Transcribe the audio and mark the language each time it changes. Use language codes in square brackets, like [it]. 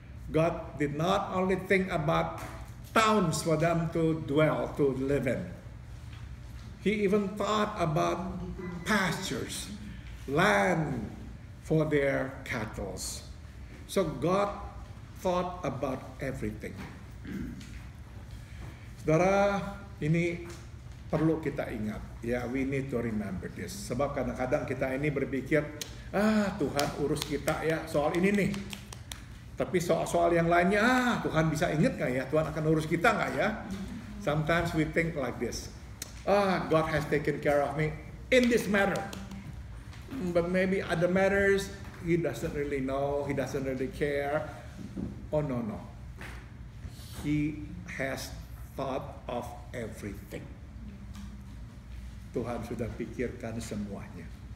[en] God did not only think about towns for them to dwell, to live in. He even thought about pastures, land for their cattle. So God thought about everything. [id] Saudara, ini perlu kita ingat. [en] Ya, we need to remember this. [id] Sebab kadang-kadang kita ini berpikir, Tuhan urus kita ya soal ini nih. Tapi soal-soal yang lainnya, Tuhan bisa ingat nggak ya? Tuhan akan urus kita nggak ya? [en] Sometimes we think like this. God has taken care of me in this matter. But maybe other matters, He doesn't really know, He doesn't really care. Oh no. He has thought of everything. [id] Tuhan sudah pikirkan semuanya.